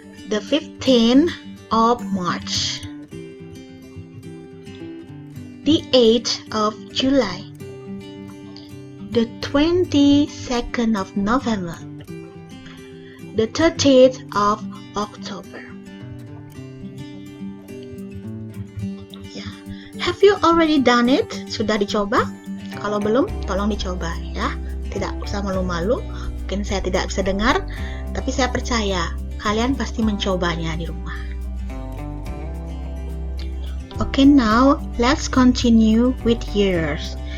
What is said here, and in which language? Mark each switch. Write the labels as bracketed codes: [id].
[en] The 15th of March, the 8th of July, the 22nd of November, the 30th of October. Ya, have you already done it? [id] Sudah dicoba? Kalau belum, tolong dicoba ya. Tidak usah malu-malu. Mungkin saya tidak bisa dengar, tapi saya percaya kalian pasti mencobanya di rumah. [en] Okay, now let's continue with years.